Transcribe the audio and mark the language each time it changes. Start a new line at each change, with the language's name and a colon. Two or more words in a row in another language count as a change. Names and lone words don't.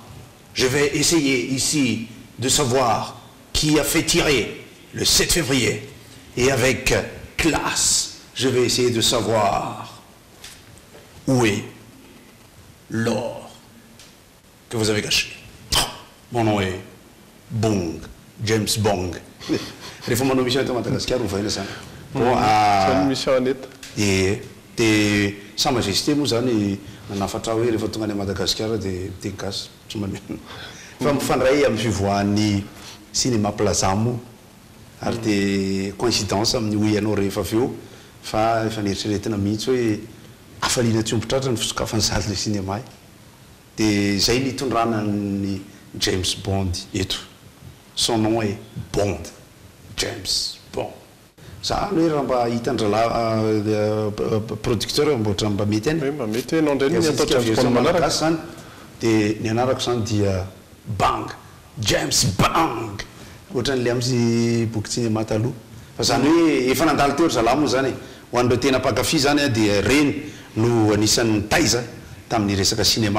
French: Je vais essayer ici de savoir qui a fait tirer le 7 février. Et avec classe, je vais essayer de savoir où est l'or que vous avez caché. Mon nom est Bong, James Bong.
Malagasy: Rehefa manao mission eto Madagasikara ho vaina zany. Dia Sa Majesté moa zany nanafatra hoe rehefa tonga any Madagasikara dia miteny gasy tsy maneno. Fa mifandray amin'ny fivoahan'ny cinéma Plaza moa. Ary dia coïncidence amin'ny hoe ianao rehefa avy eo fa efa nieritreretina mihitsy hoe afaliana tsy ompitratra ny fisokafany zaly le cinéma. Dia zay nitondrana ny James Bond eto.
French: Son nom est Bond. James Bond.
Malagasy: Zany hoe raha mba hitan-drala producteur mboatra mba mety any. Mba mety hoe nandray ny atao James Bond zany dia ny anarako zany dia Bang. James Bang. Ohatran'le amin'ny boky cinéma taloha. Fa zany hoe efa nandalo teo ry zalahy moa zany ho an'ireo tena mpakafy zany dia reny no anisan'ny taiza tamin'ny resaka cinéma.